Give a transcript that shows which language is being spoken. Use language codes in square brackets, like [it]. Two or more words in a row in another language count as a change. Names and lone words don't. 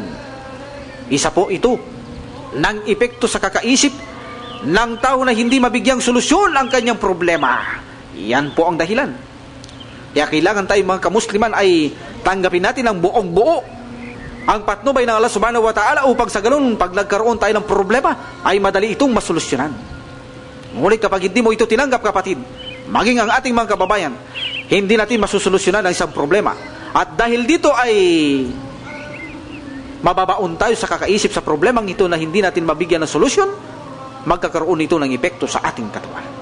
[tl] Isa po ito ng epekto sa kakaisip ng tao na hindi mabigyang solusyon ang kanyang problema. Yan po ang dahilan. Kaya kailangan tayo mga kamusliman ay tanggapin natin ang buong buo ang patnubay ng Allah [ar] سبحانه وتعالى [tl] upang sa ganun pag nagkaroon tayo ng problema ay madali itong masolusyonan. Ngunit kapag hindi mo ito tinanggap kapatid, maging ang ating mga kababayan, hindi natin masusolusyonan ang isang problema. At dahil dito ay mababaon tayo sa kakaisip sa problemang ito na hindi natin mabigyan ng solusyon, magkakaroon ito ng epekto sa ating katawan.